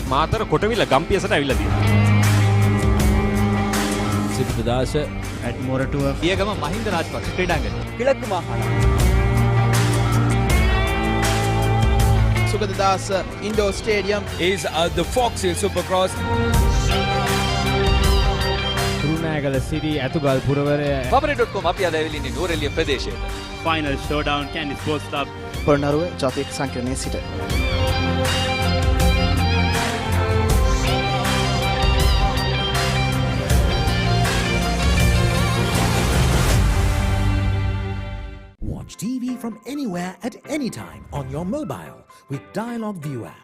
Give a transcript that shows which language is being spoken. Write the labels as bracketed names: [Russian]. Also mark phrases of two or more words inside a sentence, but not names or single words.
[Sinhala] මාතර කොටවිල ගම්පියසට ඇවිල්ලා තියෙනවා. සිද්ධාස ඇඩ්මෝරටුව පියගම මහින්ද රාජපක්ෂ ක්‍රීඩාංගණය. [Tamil] கிழக்கு மாகாணம். [English] Sugadadasa Indoor Stadium is the Fox Hill Supercross. [Sinhala] රුණෑගල සිරි ඇතුගල් පුරවරය Papare.com අපි අද ඇවිල්ලා ඉන්නේ නූරෙලිය ප්‍රදේශයට. [English] Final Showdown Candy Sports Club [Sinhala] පොළොන්නරුව ජාතික සංකීර්ණයේ සිට. [English] Watch TV from anywhere at any time on your mobile with Dialog View app.